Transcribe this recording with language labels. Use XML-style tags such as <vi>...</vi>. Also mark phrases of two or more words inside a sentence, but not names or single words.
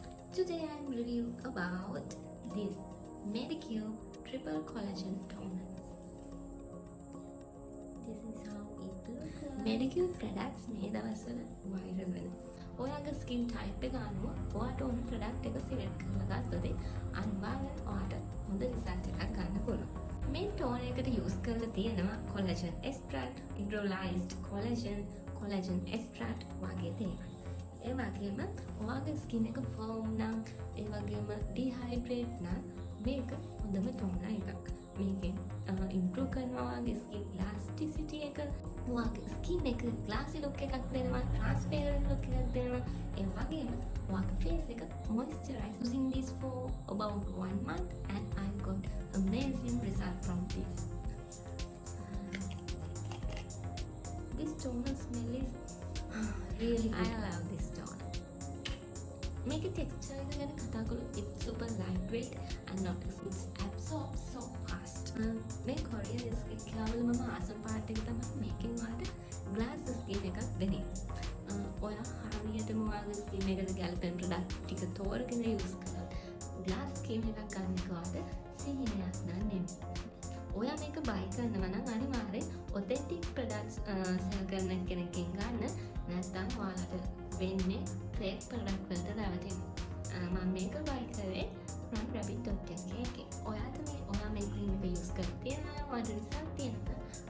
<en>Today I'm reviewing about this Medicure Triple Collagen Toner. This is how it looks like.</en> <si>Medicure products මේ දවස්වල viral වෙනවා. ඔයාගේ</si> <en>skin type</en> <si>එක අනුව ඔයාට ඕන product එක select කරලා ගත්තොත් අනිවාර්යෙන් ඔයාට හොඳ result එකක් ගන්න පුළුවන්. මේ toner එකට use කරලා තියෙනවා</si> <en>collagen extract, hydrolyzed collagen, collagen extract</en> <si>වගේ දේවල්. ඒ වගේම ඔයාගේ ස්කින් එක ෆර්ම් නම් ඒ වගේම ඩිහයිඩ්‍රේට් නම් මේක හොඳම toner එකක්. මේකෙන් ඉම්ප්‍රූව් කරනවා ඔයාගේ</si> <en>skin elasticity</en> <si>එක, ඔයාගේ ස්කින් එක</si> <en>glassy look</en> <si>එකක් දෙනවා,</si> <en>transparent look</en> <si>එකක් දෙනවා. ඒ වගේම ඔයාගේ ෆේස් එක මොයිස්චරයිස්.</si> <en>Using this for about 1 month and I got amazing result from this. This toner smell is really good. I love this toner. Make a texture</en> <si>ගැන කතා කළොත්</si> <en>it's super lightweight and not it's absorbs so fast.</en> <si>මේ</si> <en>Korean skin care</en> <si>වල මම ආසම part එක තමයි මේකෙන් වාට</si> <en>glass skin</en> <si>එකක් දෙන්නේ. ඔයා හරියටම ඔයාගේ skin එකට ගැලපෙන product ටික තෝරගෙන use කළොත්</si> <en>glass skin</en> <si>එකක් ගන්න කොට සිහිනයක් නෙමෙයි. ඔයා මේක buy කරනවා නම් අනිවාර්යෙන්</si> <en>authentic products sell</en> <si>කරන කෙනෙක්ගෙන් ගන්න. නැත්නම් ඔයාලට වෙන්නේ</si> <en>fake product</en> <si>වලට රැවටෙනවා. මම මේක buy කරේ</si> <en>from rabbit.lk</en> <si>එකේ. ඔයා මේ cream එක use කරලා තියෙනවා. ඔයාට result තියෙනවා.</si>